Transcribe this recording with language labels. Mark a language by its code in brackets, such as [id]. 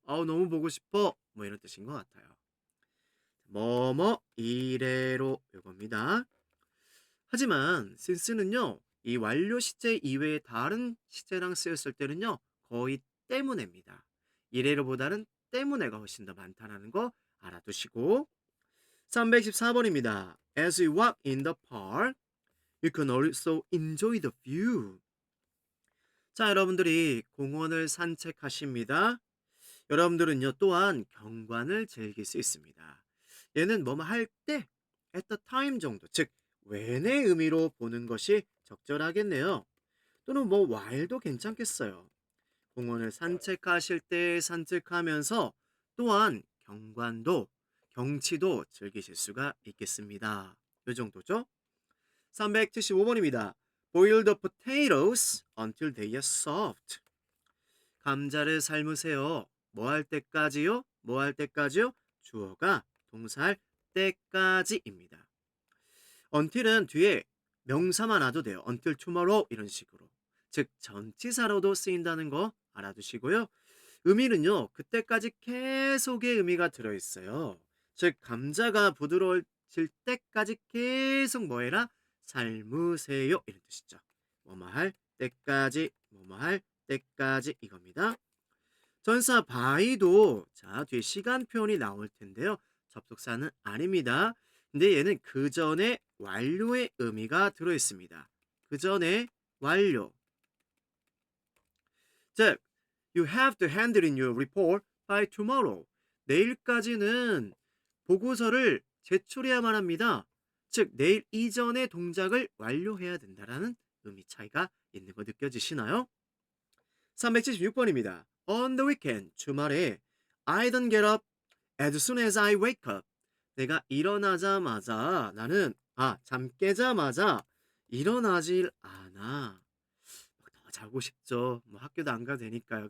[ko] 아우 너무 보고 싶어. 뭐 이런 뜻인 것 같아요. 뭐뭐 이래로 이겁니다. 하지만 since는요. 이 완료 시제 이외의 다른 시제랑 쓰였을 때는요. 거의 때문에입니다. 이래로보다는 때문에가 훨씬 더 많다는 거 알아두시고 314번입니다. [en] As you walk in the park, you can also enjoy the view. [ko] 자, 여러분들이 공원을 산책하십니다. 여러분들은요, 또한 경관을 즐길 수 있습니다. 얘는 뭐뭐 할 때, [en] at the time [ko] 정도, 즉, when의 의미로 보는 것이 적절하겠네요. 또는 뭐 while도 괜찮겠어요. 공원을 산책하실 때 산책하면서 또한 경관도, 경치도 즐기실 수가 있겠습니다. 이 정도죠. 375번입니다. [en] Boil the potatoes until they are soft. [ko] 감자를 삶으세요. 뭐 할 때까지요? 뭐 할 때까지요? 주어가 동사할 때까지입니다. until은 뒤에 명사만 놔도 돼요. [en] until tomorrow [ko] 이런 식으로. 즉 전치사로도 쓰인다는 거 알아두시고요. 의미는요. 그때까지 계속의 의미가 들어있어요. 즉 감자가 부드러워질 때까지 계속 뭐 해라? 삶으세요. 이런 뜻이죠. 뭐뭐 할 때까지 뭐뭐 할 때까지 이겁니다. 전사 by도 자 뒤에 시간 표현이 나올 텐데요. 접속사는 아닙니다. 근데 얘는 그 전에 완료의 의미가 들어있습니다. 그 전에 완료. 즉 [en] You have to hand in your report by tomorrow. [ko] 내일까지는 보고서를 제출해야만 합니다. 즉 내일 이전의 동작을 완료해야 된다라는 의미 차이가 있는 거 느껴지시나요? 376번입니다. [en] On the weekend, [ko] 주말에 [en] I don't get up as soon as I wake up. [ko] 내가 일어나자마자 나는 잠 깨자마자 일어나질 않아. 더 자고 싶죠. 뭐 학교도 안 가도 되니까요.